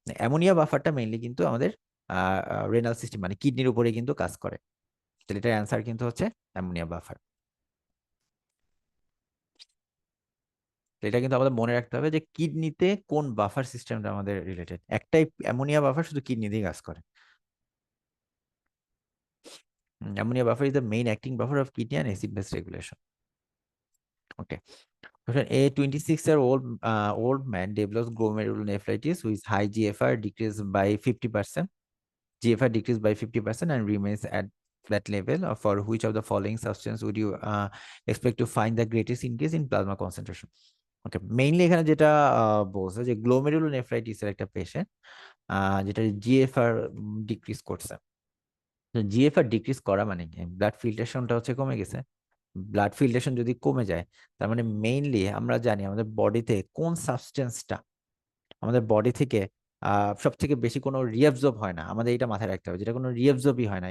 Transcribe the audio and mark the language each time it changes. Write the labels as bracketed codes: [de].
[bn] Ammonia বাফারটা mainly কিন্তু আমাদের renal system মানে কিডনির উপরে কিন্তু কাজ করে। তাহলে এটার অ্যান্সার কিন্তু হচ্ছে অ্যামোনিয়া বাফার। এটা কিন্তু আমাদের মনে রাখতে হবে যে কিডনিতে কোন বাফার সিস্টেমটা আমাদের রিলেটেড, একটাই অ্যামোনিয়া বাফার শুধু কিডনিতেই কাজ করে। [en] Ammonia buffer is the main acting buffer of kidney and acid base regulation. Okay. Question A, 26-year-old man develops glomerulonephritis with high GFR decreased by 50%. GFR decreased by 50% and remains at that level. For which of the following substance would you expect to find the greatest increase in plasma concentration? [bn] Okay, mainly এখানে যেটা বলছে যে glomerulonephritis এর একটা patient যেটা GFR decrease করছে। তো GFR decrease করা মানে কি, ব্লাড ফিল্ট্রেশনটা হচ্ছে কমে গেছে। ব্লাড ফিল্ট্রেশন যদি কমে যায়, তার মানে মেইনলি আমরা জানি আমাদের বডিতে কোন সাবস্টেন্সটা আমাদের বডি থেকে সব থেকে বেশি কোনো রিঅ্যাবজর্ব হয় না, আমাদের এটা মাথায় রাখতে হবে, যেটা কোনো রিঅ্যাবজর্বই হয় না।